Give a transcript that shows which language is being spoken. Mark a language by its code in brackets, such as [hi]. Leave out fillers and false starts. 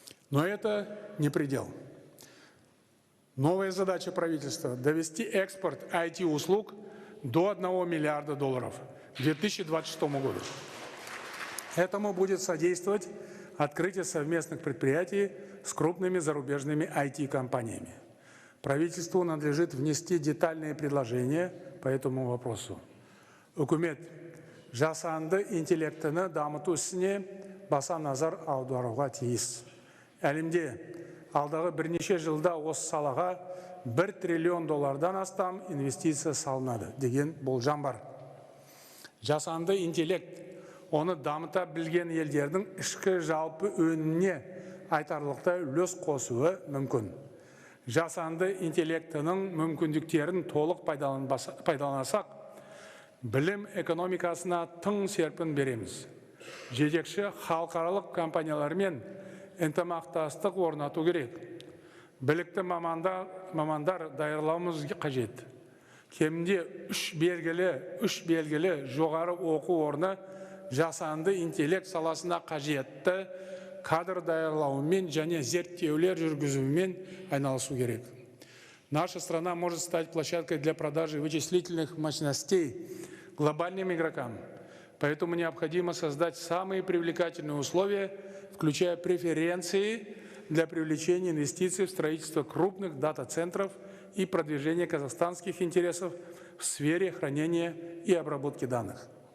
[ru] Но это не предел. Новая задача правительства – довести экспорт IT-услуг до $1 миллиарда к 2026 году. Этому будет содействовать открытие совместных предприятий с крупными зарубежными IT-компаниями. Правительству надлежит внести детальные предложения по этому вопросу. [kk] Үкімет жасанды интеллектіні дамыту ісіне баса назар аударуға тиіс. Әлемде алдағы бірнеше жылда осы салаға $1 триллион астам инвестиция салынады деген болжам бар. Жасанды интеллект оны дамыта білген елдердің ішкі жалпы өніміне айтарлықтай үлес қосуы мүмкін. Жасанды интеллектінің мүмкіндіктерін толық пайдалансақ, білім экономикасына тың серпін береміз. Жетекші халықаралық компаниялармен ынтымақтастық орнату керек. Білікті мамандар даярлауымыз қажет. кемінде үш белгілі жоғары оқу орны жасанды интеллект саласына қажетті кадр даярлаумен және зерттеулер жүргізумен айналысу керек. [ru] Наша страна может стать площадкой для продажи вычислительных мощностей глобальным игрокам. Поэтому необходимо создать самые привлекательные условия, включая преференции для привлечения инвестиций в строительство крупных дата-центров и продвижения казахстанских интересов в сфере хранения и обработки данных.